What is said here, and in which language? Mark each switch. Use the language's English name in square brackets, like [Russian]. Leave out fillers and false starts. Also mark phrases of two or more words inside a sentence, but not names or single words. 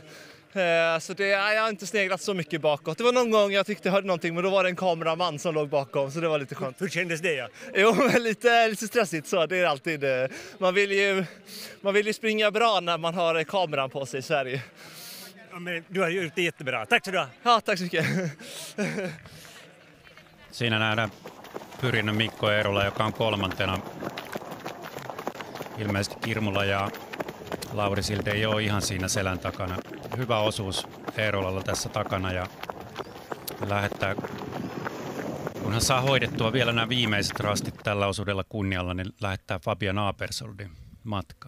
[Swedish] Så jag har inte sneglat så mycket bakåt. Det var någon gång jag tyckte jag hörde någonting, men då var det en kameraman som låg bakom, så det var lite skönt. Hur kändes det? Ja? Jo, men lite stressigt så, det är alltid. Man vill ju springa bra när man har kameran på sig i Sverige. Ja, men du har gjort det jättebra. Tack så du ha. Ja, tack så mycket. [Finnish] Siinä nähdään Pyrinnön Mikko Eerola, joka on kolmantena. Ilmeisesti Kirmula ja Lauri Silti ei ole ihan siinä selän takana. Hyvä osuus Eerolalla tässä takana ja lähettää, kun hän saa hoidettua vielä nämä viimeiset rastit tällä osuudella kunnialla, niin lähettää Fabian Apersoldin matkaan.